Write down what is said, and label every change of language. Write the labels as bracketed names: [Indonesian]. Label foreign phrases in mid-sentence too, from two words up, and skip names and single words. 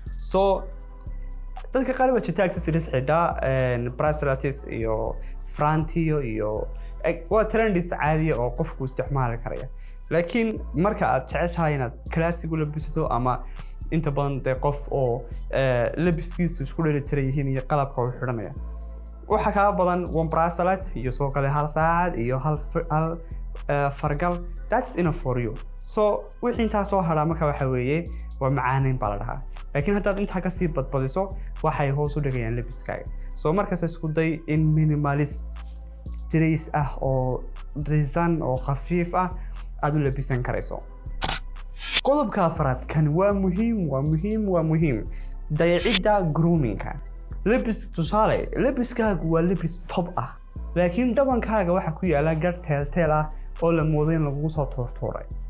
[Somali] dadka qaar baa jirta accessories xidha bracelets iyo frantiyo iyo waa trendis caadi oo qofku isticmaali karaya laakiin marka aad jeceshahay inaad classic u labisato ama inta badan qof oo labiskiisu isku dheelitiran yihiin iyo qalabka uu xiranaya waxa ka badan [English] one bracelet [Somali] iyo soo kale hal saacad iyo hal fargal [English] that's enough for you. [Somali] wixii inta soo haraa marka waxa weeye waa macaaneyn baa la dhahaa laakiin haddaad inta ka sii badbadiso waxay hoos u dhigayaan labiskaaga. markaas isku day in [English] minimalist dress [Somali] ah oo design oo khafiif ah aad u labisan karayso. qodobka afraad kan waa muhiim dayacida grooming-ka. labis tusaale labiskaagu waa labis top ah laakiin dhabankaaga waxa ku yaala gar teel ah oo la mooday in lagu soo toortooray.